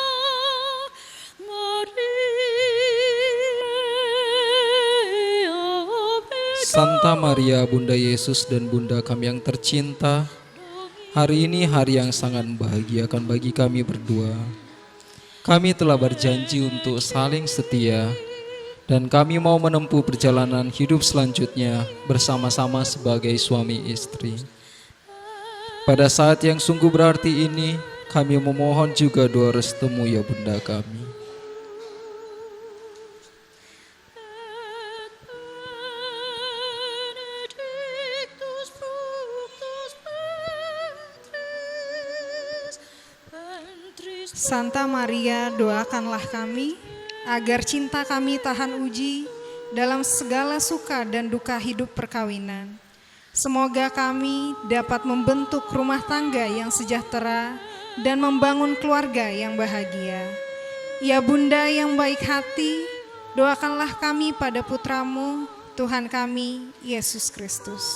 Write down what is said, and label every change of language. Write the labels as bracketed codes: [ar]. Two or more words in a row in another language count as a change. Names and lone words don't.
[id] Santa Maria, Bunda Yesus dan Bunda kami yang tercinta, hari ini hari yang sangat membahagiakan bagi kami berdua. Kami telah berjanji untuk saling setia, dan kami mau menempuh perjalanan hidup selanjutnya bersama-sama sebagai suami istri. Pada saat yang sungguh berarti ini, kami memohon juga doa restumu ya Bunda kami. [la] benedictus fructus ventris [id] Santa Maria, doakanlah kami agar cinta kami tahan uji dalam segala suka dan duka hidup perkawinan. Semoga kami dapat membentuk rumah tangga yang sejahtera dan membangun keluarga yang bahagia. Ya Bunda yang baik hati, doakanlah kami pada putramu, Tuhan kami, Yesus Kristus.